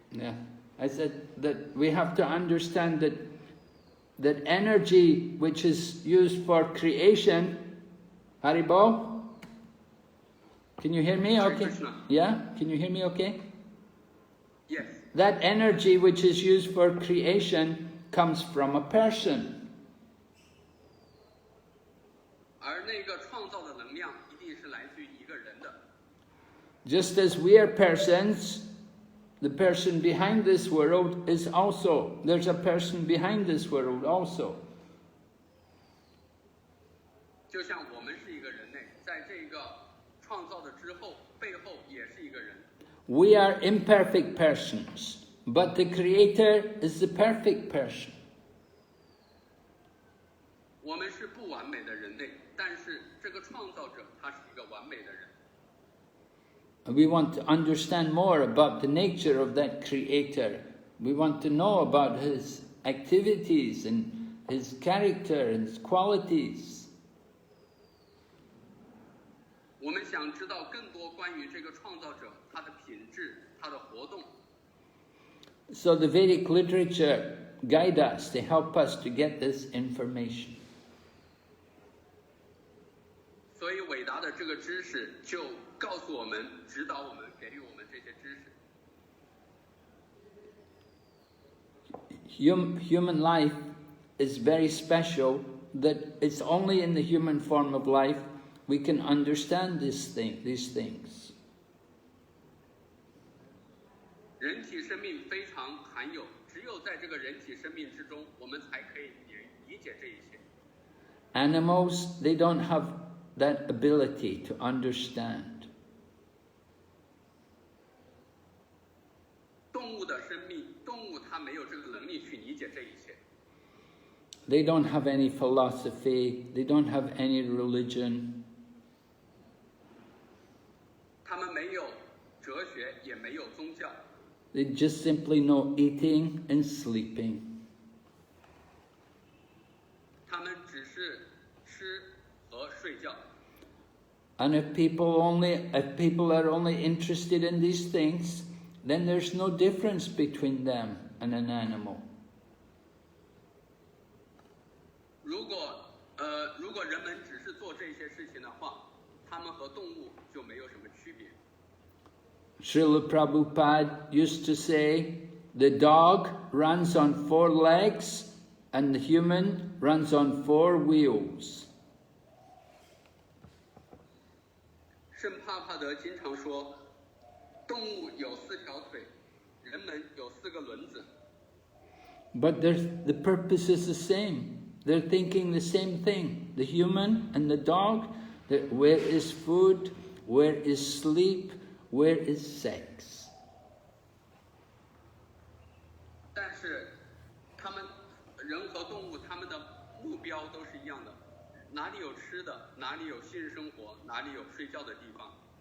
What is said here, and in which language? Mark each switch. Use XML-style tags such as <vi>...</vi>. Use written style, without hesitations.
<en>yeah, I said that we have to understand that energy which is used for creation. Haribo, can you hear me? Hare Okay. Krishna. Yeah, can you hear me? Okay. Yes. that energy which is used for creation comes from a person.</en> <zh>而那个创造的能量一定是来自于一个人的。</zh> <en>Just as we are persons, the person behind this world is also, there's a person behind this world also.</en> <zh>就像我们是一个人类，在这个创造的之后，背后也是一个人。</zh> <en>We are imperfect persons, but the Creator is the perfect person.</en> <zh>我们是不完美的人类，但是这个创造者他是一个完美的人。</zh> <en>We want to understand more about the nature of that Creator. We want to know about His activities and His character and His qualities.</en> <zh>我们想知道更多关于这个创造者他的品质、他的活动。</zh> <en>So the Vedic literature guide us, they help us to get this information.</en> <zh>所以伟大的这个知识就告诉我们、指导我们、给予我们这些知识。</zh> <en>Human life is very special, that it's only in the human form of life we can understand these things.</en> <zh>人体生命非常罕有，只有在这个人体生命之中，我们才可以理解这一切。</zh> <en>Animals, they don't have that ability to understand.</en> <zh>动物的生命，动物它没有这个能力去理解这一切。</zh> <en>They don't have any philosophy, they don't have any religion.</en> <zh>他们没有哲学，也没有宗教。</zh> <en>They just simply know eating and sleeping.</en> <zh>他们只是吃和睡觉。</zh> <en>And if people are only interested in these things, then there's no difference between them and an animal.</en> <zh>如果人们只是做这些事情的话，他们和动物就没有什么区别。</zh> <en>Srila Prabhupada used to say, the dog runs on 4 legs and the human runs on 4 wheels.</en> <zh>圣帕帕德经常说，动物有4条腿，人们有4个轮子。</zh> <en>But the purpose is the same. They're thinking the same thing. The human and the dog, where is food, where is sleep, where is sex?</en> <zh>但是，他们人和动物，他们的目标都是一样的，哪里有吃的，哪里有性生活，哪里有睡觉的地方。</zh>